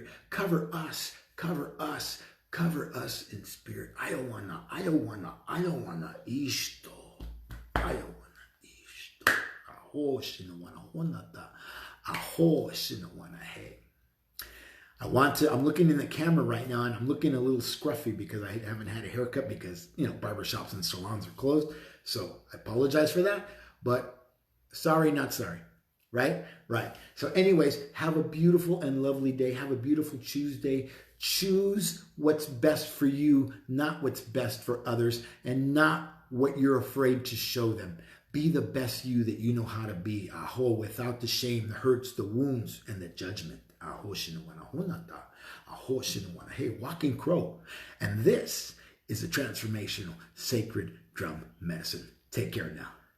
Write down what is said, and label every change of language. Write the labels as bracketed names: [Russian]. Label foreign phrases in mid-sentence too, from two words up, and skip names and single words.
[English] Cover us in spirit. I don't wanna isto. Aho shinawana honata. Aho shinawana hey. I'm looking in the camera right now and I'm looking a little scruffy because I haven't had a haircut because, barbershops and salons are closed. So I apologize for that, but sorry, not sorry. Right? Right. So anyways, have a beautiful and lovely day. Have a beautiful Tuesday. Choose what's best for you, not what's best for others, and not what you're afraid to show them. Be the best you that you know how to be. Aho, without the shame, the hurts, the wounds, and the judgment. Aho, shinawana hunata. Aho, shinawana. Hey, Walking Crow. And this is a transformational sacred drum medicine. Take care now.